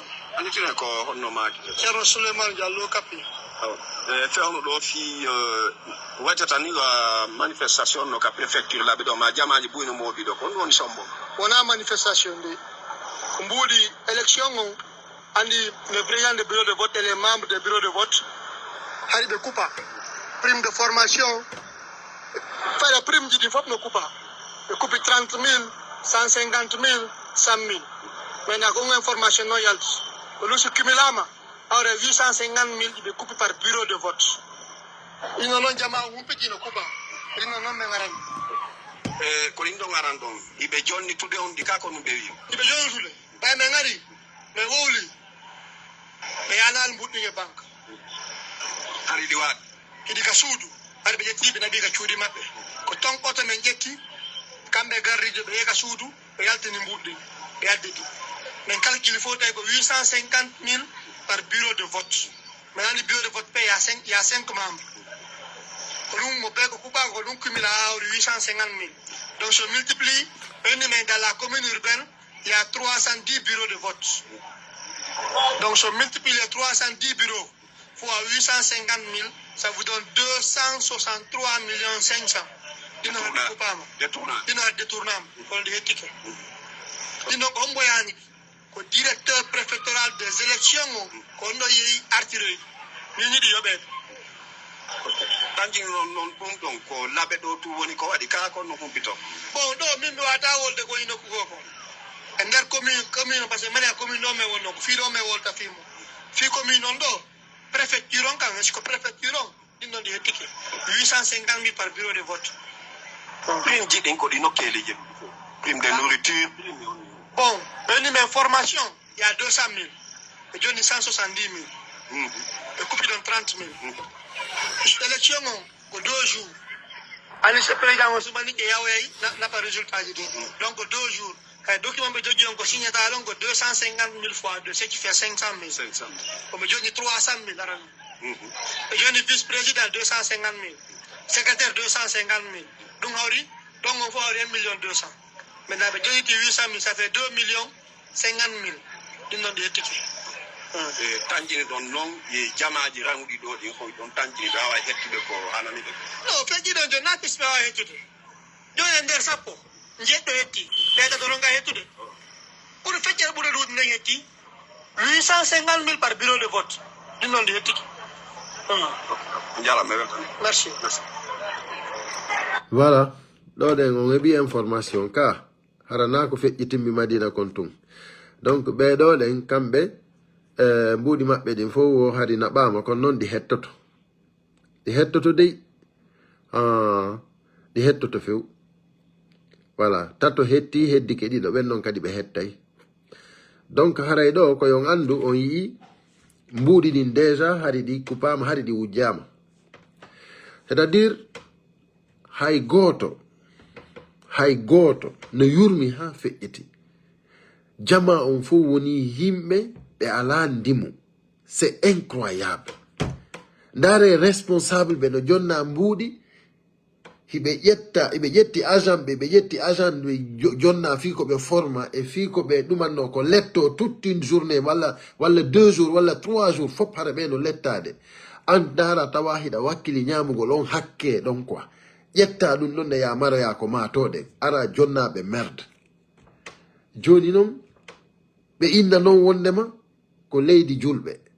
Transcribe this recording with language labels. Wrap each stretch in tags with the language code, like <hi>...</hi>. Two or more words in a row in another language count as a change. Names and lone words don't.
<ff>Anitine ko honno maaki. Ceerno Souleymane Diallo Kapi. Fewno ɗo fi waɗata ni manifestation no ka préfecture laɓe ɗo ma jamaji ɓuyno mooɗi ɗo ko ɗum woni sombo. Wona manifestation de ko mbuuɗi élection on andi le</ff> <fr>président de bureau de vote et les membres des bureaux de vote</fr> <ff>hari ɓe coupa</ff> <fr>prime de formation</fr> <ff>fayda prime jiɗi fof no coupa ɓe coupi 30 000 150 000 100 000 maintenant ko information no yalti ko lusu cumulama awre 850 000 ɓe coupi</ff> <fr>par bureau de vote</fr> <ff>ino noon jama humpiti no coupa ino noon ɓe garan ko ɗin ɗo garan ɗon iɓe jonni tude on ɗi ka ko ɗum ɓe wi iɓe jonni tude ɓay ɓe gari ɓe wowli ɓe yanal mbuɗɗinge banque hari ɗi waɗi hiɗi ka suudu hari ɓe ƴettiɓe naɓi ka cuuɗi maɓɓe ko ton oto men ƴetti kamɓe garrijo ɓe yeeka suudu ɓe yaltini mbuɗɗi ɓe additi men calcule fof tawi ko 850 000</ff> <fr>par bureau de vote mais</fr> <ff>andi</ff> <fr>bureau de vote</fr> <ff>pe ya 5 membres ko ɗum mo ɓe ko kuɓako ko ɗum cumula awri 850 000 donc so multiplie ɓenni men</ff> <fr>dans la commune urbaine il y a 310 bureaux de vote donc</fr> <ff>so</ff> <fr>multiplie 310 bureaux fois 850 000 ça vous donne 263 500 000</fr> <ff>ɗino hadde kupama ɗino hadde détournama holde hettike ɗin ɗon ko homboyani ko</ff> <fr>directeur préfectoral des élections</fr> <ff>o ko on ɗo yeehi artiroyi min yiɗi yoɓede tanji non ɗum ɗon ko laɓe ɗo tu woni ko waɗi ka kon no humpito bon ɗo min mi wata wolde ko ino ko ko e nder commune</ff> <fr>par ce que</fr> <ff>mane a commune ɗo men wonno ko fii ɗo men wolta fimo fii commune on ɗo préfecture on kam siko préfecture on ɗin ɗon ɗi hettike 850 000</ff> <fr>par bureau de vote</fr> <ff>prime jiɗin ko ɗi nokkeli je</ff> <fr>prime de nourriture</fr> <ff>bon ɓenni men</ff> <fr>formation il y a 200 000</fr> <ff>ɓe jonni 170 000 ɓe coupi ɗon 30 000 élection on ko</ff> <fr>2 jours</fr> <ff>ani so président o suɓani ƴe yawoyayi naɓa résultat ji ɗin</ff> <fr>donc 2 jours</fr> <ff>hay document be jogi on ko</ff> <fr>signé talon</fr> <ff>ko 250 000</ff> <fr>fois 2 ce qui fait 500 000</fr> <ff>ko me jogi 300 000 aran e joni</ff> <fr>vice président</fr> <ff>250 000 secrétaire 250 000 donc hawri</ff> <fr>donc on faut 1 million 200 maintenant</fr> <ff>be jogi 800 000</ff> <fr>ça fait 2 millions 50 000</fr> <ff>din non de tiki tanjini don non ye jamaaji rangudi do di ko don tanjini dawa hettude ko hanami be no feji don jo napis be wa hettude joni nder sappo jeddo hetti be do ronga hettude pour feccere bude do ne hetti 850 000</ff> <fr>par bureau de vote</fr> <ff>din non de hettiki njala me weltan merci Voilà. Ɗo ɗen on heɓi information ka harana ko feƴƴitimmi Madina kon tun. Donc ɓeɗo ɗen kamɓe mbuɗi maɓɓe ɗin fof wo hari naɓama kon noon ɗi hettoto. Ɗi hettoto dey. Ɗi hettoto few. Voilà. Tato hetti heddike ɗiɗo ɓen noon kadi ɓe hettay. Donc haray ɗo koyon andu on yii mbuɗi ɗin déjà hari ɗi kupama hari ɗi wujjama.</ff> <fr>C'est-à-dire</fr> <ff>hay goto no yurmi ha feƴƴiti jama on fof woni yimɓe ɓe ala ndimu.</ff> <fr>C'est incroyable.</fr> <ff>Ndare responsable ɓe no jonna mbuuɗi hiɓe ƴetti agent ɓe ƴetti agent ɓe jonna fii ko ɓe forma e fii ko ɓe ɗumanno ko letto</ff> <fr>toute une journée</fr> <ff>walla</ff> <fr>2 jours</fr> <ff>walla</ff> <fr>3 jours</fr> <ff>fof hara ɓe no lettade an dara tawa hiɗa wakkili ñamugol on hakke ɗon quoi ƴetta ɗum ɗon ne ya maroya ko matoɗen ara jonnaɓe merde joni noon ɓe inna noon wondema ko leydi julɓe</ff>